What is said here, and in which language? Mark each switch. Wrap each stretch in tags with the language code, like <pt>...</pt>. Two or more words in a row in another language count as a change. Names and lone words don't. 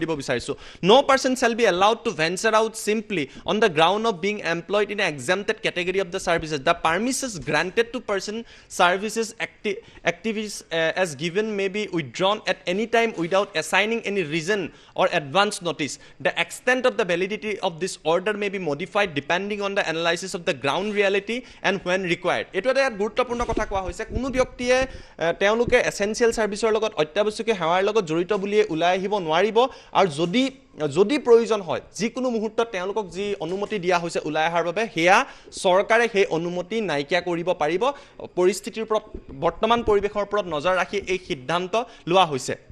<as>দিব বিচাৰিছো</as> <en>no person shall be allowed to venture out simply on the ground of being employed in an exempted category of the services the permissions granted to person services activities as given may be withdrawn at any time without assigning any reason or advance notice the extent of the validity of this order may be modified depending on the analysis of the ground reality and when required</en> <as>এইটো এটা গুৰুত্বপূৰ্ণ কথা কোৱা হৈছে কোনো ব্যক্তিয়ে তেওঁলোকে</as> <en>essential serviceor</en> <as>logot অত্যাৱশ্যকীয় সেৱাৰ লগত জড়িত বুলিয়ে উলাই আহিব নোৱাৰিব আৰু যদি প্ৰয়োজন হয় যিকোনো মুহূৰ্তত তেওঁলোকক যি অনুমতি দিয়া হৈছে উলাই আহাৰ বাবে হেয়া চৰকাৰে সেই অনুমতি নাইকিয়া কৰিব পাৰিব পৰিস্থিতিৰ ওপৰত বৰ্তমান পৰিবেশৰ ওপৰত নজৰ ৰাখি এই সিদ্ধান্ত লোৱা হৈছে</as>